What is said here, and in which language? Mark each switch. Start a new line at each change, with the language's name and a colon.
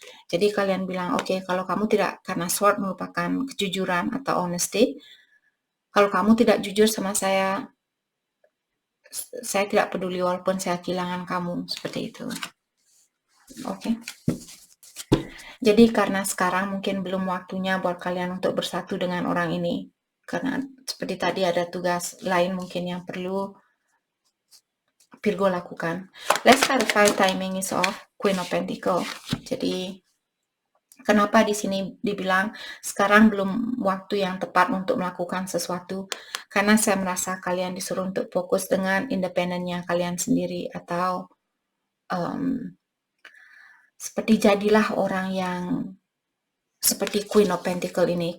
Indonesian: Jadi kalian bilang, kalau kamu tidak, karena Sword merupakan kejujuran atau honesty, kalau kamu tidak jujur sama saya tidak peduli walaupun saya kehilangan kamu, seperti itu. Oke. Jadi karena sekarang mungkin belum waktunya buat kalian untuk bersatu dengan orang ini. Karena seperti tadi ada tugas lain mungkin yang perlu Virgo lakukan.
English: Let's clarify timing is of Queen of Pentacles.
Indonesian: Jadi kenapa di sini dibilang sekarang belum waktu yang tepat untuk melakukan sesuatu? Karena saya merasa kalian disuruh untuk fokus dengan independennya kalian sendiri atau seperti jadilah orang yang seperti Queen of Pentacles ini.